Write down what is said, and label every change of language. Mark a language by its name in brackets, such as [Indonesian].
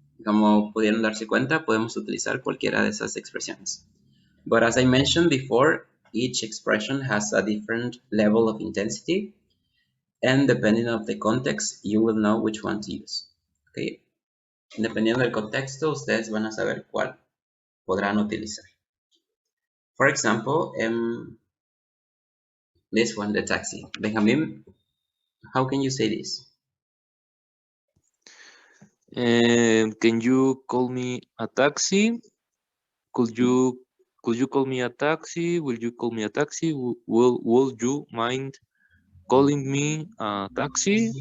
[Spanish] Como pudieron darse cuenta, podemos utilizar cualquiera de esas expresiones. [English] But as I mentioned before, each expression has a different level of intensity, and depending on the context, you will know which one to use. Okay? [Spanish] Dependiendo del contexto, ustedes van a saber cuál podrán utilizar. [English] For example, this one, the taxi. Benjamin, how can you say this? Can you call me a taxi? Could you call me a taxi? Will you call me a taxi? Will you mind calling me a taxi?